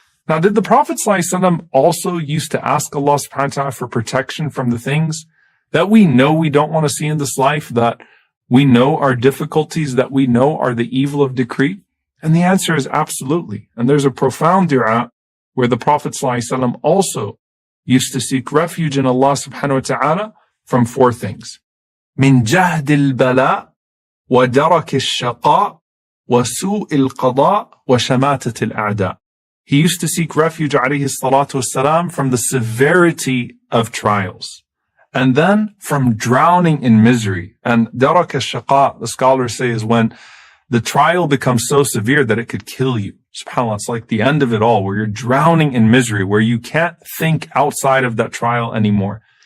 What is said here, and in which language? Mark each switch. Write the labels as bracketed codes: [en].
[en] Now, did the Prophet ﷺ also used to ask Allah subhanahu wa ta'ala for protection from the things that we know we don't want to see in this life, that we know are difficulties, that we know are the evil of decree? And the answer is absolutely. And there's a profound dua where the Prophet ﷺ also used to seek refuge in Allah subhanahu wa ta'ala from four things. [ar] Min jahdil bala وَدَرَكِ الشَّقَاءِ وَسُوءِ الْقَضَاءِ وَشَمَاتَةِ الْأَعْدَاءِ. [en] He used to seek refuge, alayhi salatu wassalam, from the severity of trials, and then from drowning in misery. And دَرَكَ الشَّقَاء, the scholars say, is when the trial becomes so severe that it could kill you. SubhanAllah, it's like the end of it all, where you're drowning in misery, where you can't think outside of that trial anymore.